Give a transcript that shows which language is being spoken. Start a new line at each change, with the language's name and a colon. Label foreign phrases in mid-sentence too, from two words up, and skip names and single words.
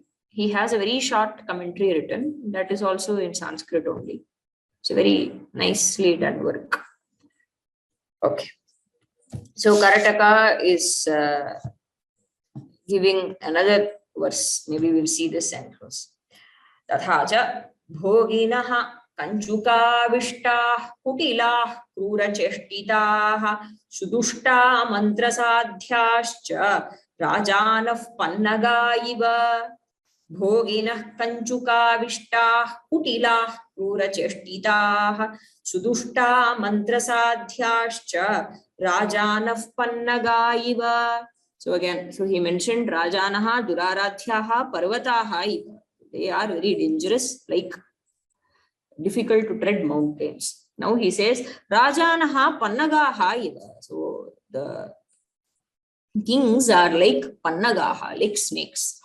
English: He has a very short commentary written that is also in Sanskrit only. It's a very nicely done work. Okay. So Karataka is giving another verse. Maybe we'll see this and close.
Sanskrit: Tathaja bhoginaha kanchukavishta kutila kruracheshtitaha sudushta mantrasadhyascha rajanah pannagaiva. Bhoginah kanchukavishta kutila kruracheshtitaha sudushta mantrasadhyascha rajanah pannagaiva.
English: So again, so he mentioned
Sanskrit: Rajanaha, Duraradhyaha, Parvataha.
English: They are very dangerous, like difficult to tread mountains. Now he says
Sanskrit: Rajanaha, Pannagaha.
English: So the kings are like Pannagaha, like snakes.